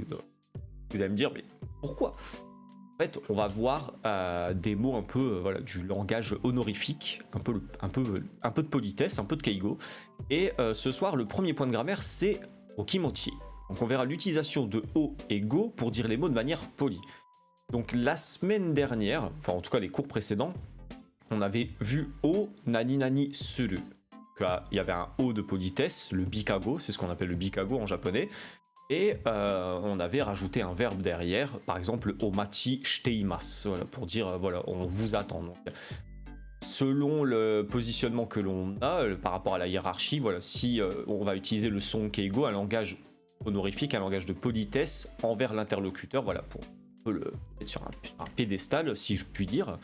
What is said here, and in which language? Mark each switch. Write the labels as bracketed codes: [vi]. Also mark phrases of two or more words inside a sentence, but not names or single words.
[fr] Donc, vous allez me dire, mais pourquoi ? En fait, on va voir des mots un peu voilà, du langage honorifique, un peu de politesse, un peu de keigo. Et ce soir, le premier point de grammaire, c'est okimochi. Donc on verra l'utilisation de o et go pour dire les mots de manière polie. Donc la semaine dernière, enfin en tout cas les cours précédents, on avait vu [ja] お何々する. [fr] Il y avait un o de politesse, le bikago, c'est ce qu'on appelle le bikago en japonais. Et on avait rajouté un verbe derrière, par exemple [ja] お待ちしています, [fr] voilà, pour dire voilà, on vous attend. Donc, selon le positionnement que l'on a par rapport à la hiérarchie, voilà, si on va utiliser le son keigo, un langage honorifique, un langage de politesse envers l'interlocuteur, voilà, pour le mettre sur un pédestal, si je puis dire.